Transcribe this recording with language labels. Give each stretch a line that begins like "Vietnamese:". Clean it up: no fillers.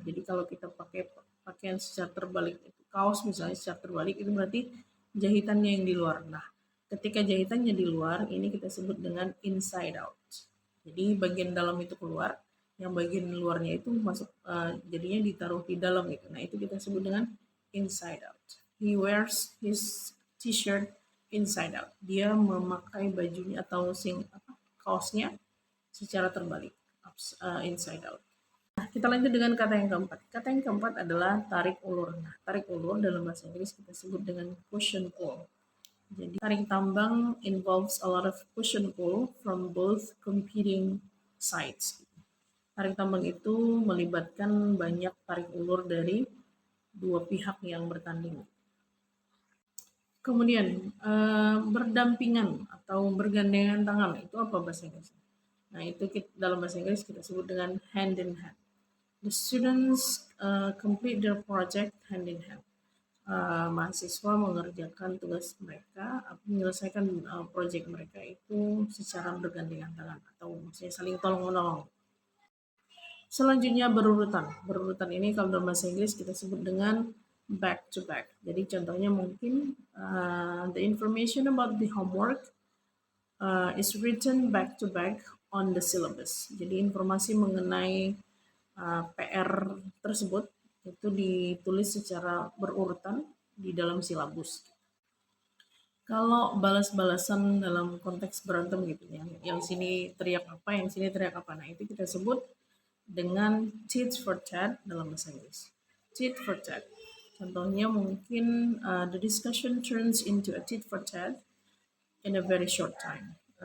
Indonesian: Jadi kalau kita pakai pakaian secara terbalik, kaos misalnya secara terbalik itu berarti jahitannya yang di luar. Nah, ketika jahitannya di luar, ini kita sebut dengan inside out. Jadi bagian dalam itu keluar, yang bagian luarnya itu masuk jadinya ditaruh di dalam gitu. Nah, itu kita sebut dengan inside out.
English: He wears his t-shirt inside out.
Indonesian: Dia memakai bajunya atau kaosnya secara terbalik, inside out. Nah, kita lanjut dengan kata yang keempat. Kata yang keempat adalah tarik ulur. Nah, tarik ulur dalam bahasa Inggris kita sebut dengan push and pull. Jadi tarik tambang
English: involves a lot of push and pull from both competing sides.
Indonesian: Tarik tambang itu melibatkan banyak tarik ulur dari dua pihak yang bertanding. Kemudian berdampingan atau bergandengan tangan itu apa bahasa Inggris? Nah itu dalam bahasa Inggris kita sebut dengan hand in hand.
English: The students complete their project hand in hand.
Indonesian: Mahasiswa mengerjakan tugas mereka, menyelesaikan project mereka itu secara bergandengan tangan atau maksudnya saling tolong menolong. Selanjutnya berurutan. Berurutan ini kalau dalam bahasa Inggris kita sebut dengan back to back. Jadi contohnya mungkin
English: the information about the homework is written back to back on the syllabus.
Indonesian: Jadi informasi mengenai PR tersebut itu ditulis secara berurutan di dalam silabus. Kalau balas-balasan dalam konteks berantem gitu ya, yang sini teriak apa, yang sini teriak apa. Nah, itu kita sebut dengan tit for tat dalam bahasa Inggris.
English: Tit for tat.
Indonesian: Contohnya mungkin
English: the discussion turns into a tit for tat in a very short time.